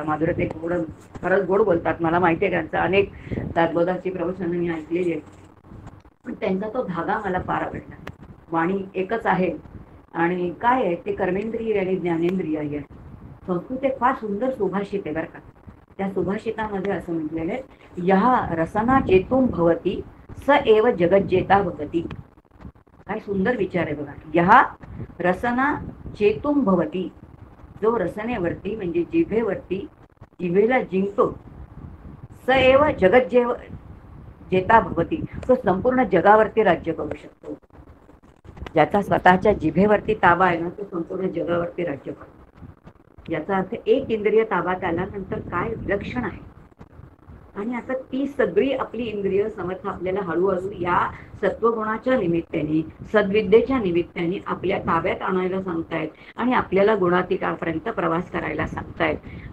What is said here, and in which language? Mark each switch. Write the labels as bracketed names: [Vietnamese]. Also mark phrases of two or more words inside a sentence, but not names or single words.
[Marathi] माधुरीताई खरंच गोड बोलतात, मला माहिती आहे त्यांचं अनेक दासबोधाची प्रवचनं मी ऐकलेली आहेत, पण त्यांचा तो धागा मला फार आवडला. वाणी एकच आहे आणि काय आहे ते कर्मेंद्रिय आणि ज्ञानेंद्रिय आहे. संस्कृत एक फार सुंदर सुभाषित आहे बरं का. त्या सुभाषितामध्ये असं म्हटलेलं आहे, [Sanskrit] या रसना चेतुम भवती स एव जगज्जेता भवती. [Marathi] काय सुंदर विचार आहे बघा. [Sanskrit] या रसना चेतुम भवती, [Marathi] जो रसनेवरती म्हणजे जिभेवरती जिभेला जिंकतो, [Sanskrit] स एव जगज्जेता भवती, [Marathi] तो संपूर्ण जगावरती राज्य करू शकतो. ज्याचा स्वतःच्या जिभेवरती ताबा आहे ना तो संपूर्ण जगावरती राज्य करतो. याचा अर्थ एक इंद्रिय ताब्यात आल्यानंतर काय विलक्षण आहे. आणि आता ती सगळी आपली इंद्रिय समर्थ आपल्याला हळूहळू या सत्वगुणाच्या निमित्ताने, सद्विद्येच्या निमित्ताने आपल्या ताब्यात आणायला सांगतायत आणि आपल्याला गुणातीतापर्यंत प्रवास करायला सांगतायत.